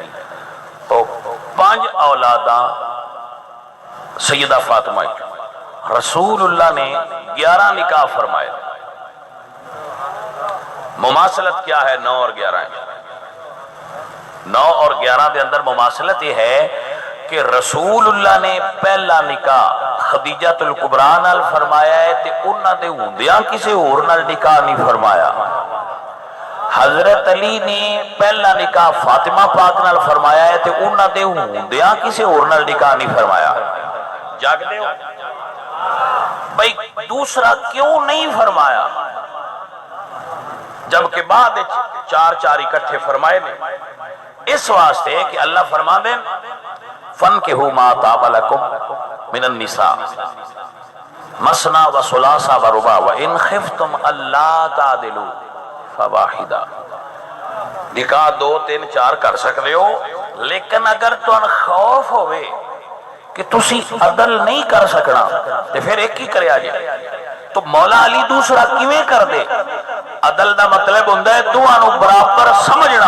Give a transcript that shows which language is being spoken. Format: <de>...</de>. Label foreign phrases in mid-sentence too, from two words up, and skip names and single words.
<pa>تو 5 اولاداں سیدہ فاطمہ، رسول اللہ نے 11 نکاح فرمائے.</pa> <ur>مماثلت کیا ہے 9 اور 11 ہے؟</ur> <pa>9 اور 11 دے اندر مماثلت یہ ہے کہ رسول اللہ نے پہلا نکاح خدیجہ الکبریٰ نال فرمایا ہے تے انہاں دے ہوندیاں کسے اور نال نکاح نہیں فرمایا. حضرت علی نے پہلا نکاح فاطمہ پاک نال فرمایا ہے تے انہاں دے ہوندیاں کسے اور نال نکاح نہیں فرمایا. جاگدے ہو بھئی دوسرا کیوں نہیں فرمایا جبکہ بعد 4 اکٹھے فرمائے نے؟ اس واسطے کہ اللہ فرما دیں</pa> <ar>فَانْكِحُوا مَا طَابَ لَكُم مِّنَ النِّسَاءِ مَثْنَىٰ وَثُلَاثَ وَرُبَاعَ وَإِنْ خِفْتُمْ أَلَّا تَعْدِلُوا فَوَاحِدًا.</ar> <ur>نکاح 2 3 4 کر سکتے ہو، لیکن اگر تم خوف ہوئے کہ تسی عدل نہیں کر سکنا تو پھر ایک ہی کریا جائے.</ur> <pa>تو مولا علی دوسرا کیویں کر دے؟ عدل دا مطلب ہوتا ہے دوانو برابر سمجھنا.</pa>